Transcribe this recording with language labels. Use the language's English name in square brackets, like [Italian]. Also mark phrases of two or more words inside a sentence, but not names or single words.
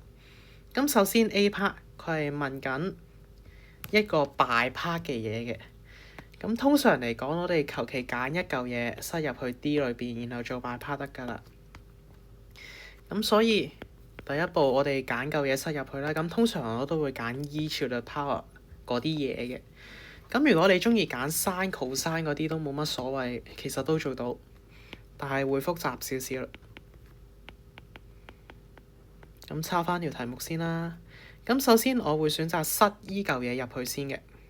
[Cantonese] 咁首先 [English] A part [Cantonese] 佢係問緊一個 [English] by part [Cantonese] 嘅嘢嘅。咁通常嚟講，我哋求其揀一嚿嘢塞入去 D 裏邊，然後做 [English] by part [Cantonese] 得㗎啦。咁所以第一步我哋揀嚿嘢塞入去啦。咁通常我都會揀 [English] e to the power [Cantonese] 嗰啲嘢嘅。咁如果你中意揀 [English] sin、cosine [Cantonese] 嗰啲都冇乜所謂，其實都做到，但係會複雜少少啦。咁抄翻條題目先啦。咁首先我會選擇塞依嚿嘢入去先嘅。